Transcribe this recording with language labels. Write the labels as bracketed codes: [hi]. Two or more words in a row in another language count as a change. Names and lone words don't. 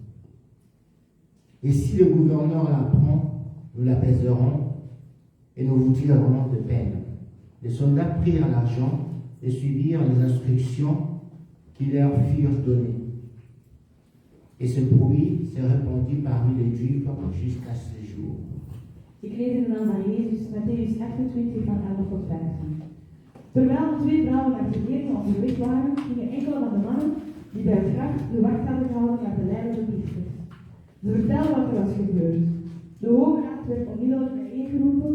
[fr] Et si le gouverneur l'apprend, nous l'apaiserons et nous vous tirerons de peine. Les soldats prirent l'argent et suivirent les instructions qui leur furent données. Et ce bruit s'est répandu parmi les Juifs jusqu'à ce jour. [nl] Ik lees in de naam van Jezus, Matthäus 28 van 11 tot 15. Terwijl de twee vrouwen naar Jeruzalem onderweg waren, gingen enkele van de mannen die bij het graf de wacht hadden gehouden naar de leidende priesters. Ze vertelden wat er was gebeurd. De Hoge Raad werd onmiddellijk bijeengeroepen.